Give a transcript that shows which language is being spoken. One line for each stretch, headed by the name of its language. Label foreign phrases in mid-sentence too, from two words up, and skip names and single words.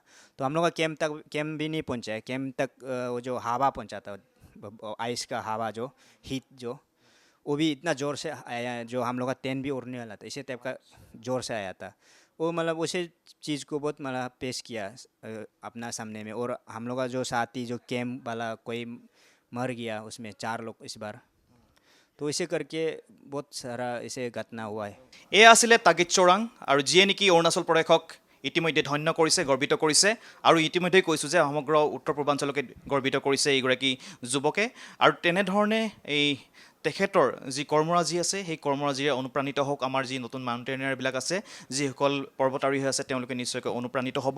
Hindi: तो हम लोग का कैंप भी नहीं पहुंचा है। कैंप तक वो जो हवा पहुंचा था, आइस का हवा जो हीट जो वो भी इतना ज़ोर से आया है, जो हम लोग का टेंट भी उड़ने वाला था, इसी टाइप का ज़ोर से आया था। वो मतलब उसी चीज़ को बहुत मतलब पेश किया अपना सामने में। और हम लोग का जो साथी जो कैंप वाला कोई मर गया उसमें 4 लोग इस बार। तो इसे करके बहुत सारा इसे घटना हुआ है।
Assamese: এয়া আছিলে তাগিদ চোৰাং, আৰু যিয়ে নেকি অৰুণাচল প্ৰদেশক ইতিমধ্যে ধন্য কৰিছে, গৰ্বিত কৰিছে। আৰু ইতিমধ্যে কৈছোঁ যে সমগ্ৰ উত্তৰ পূৰ্বাঞ্চলকে গৰ্বিত কৰিছে এইগৰাকী যুৱকে। আৰু তেনেধৰণে এই তেখেতৰ যি কৰ্মৰাজি আছে সেই কৰ্মৰাজিৰে অনুপ্ৰাণিত হওক আমাৰ যি নতুন মাউণ্টেইনাৰবিলাক আছে, যিসকল পৰ্বতাৰোহী আছে, তেওঁলোকে নিশ্চয়কৈ অনুপ্ৰাণিত হ'ব।